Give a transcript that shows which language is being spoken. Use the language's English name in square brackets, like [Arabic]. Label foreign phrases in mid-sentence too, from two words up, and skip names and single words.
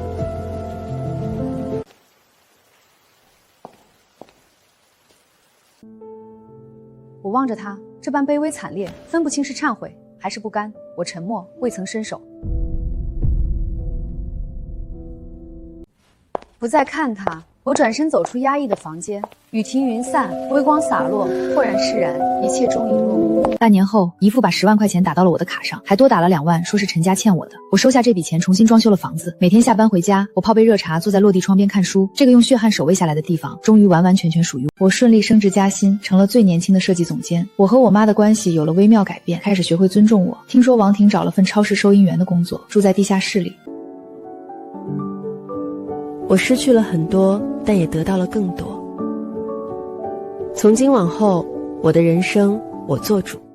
[Chinese] 我望着他這般卑微慘烈，分不清是懺悔還是不甘。我沉默，未曾伸手。不再看他，我轉身走出壓抑的房間。雨停雲散，微光灑落，豁然釋然，一切終已落幕。半年後，姨父把10萬塊錢打到了我的卡上，還多打了2萬，說是陳家欠我的。我收下這筆錢，重新裝修了房子。每天下班回家，我泡杯熱茶，坐在落地窗邊看書。這個用血汗守衛下來的地方，終於完完全全屬於我。我順利升職加薪，成了最年輕的設計總監。我和我媽的關係有了微妙改變，開始學會尊重我。聽說王婷找了份超市收銀員的工作，住在地下室裡。我失去了很多，但也得到了更多。從今往後，我的人生我做主。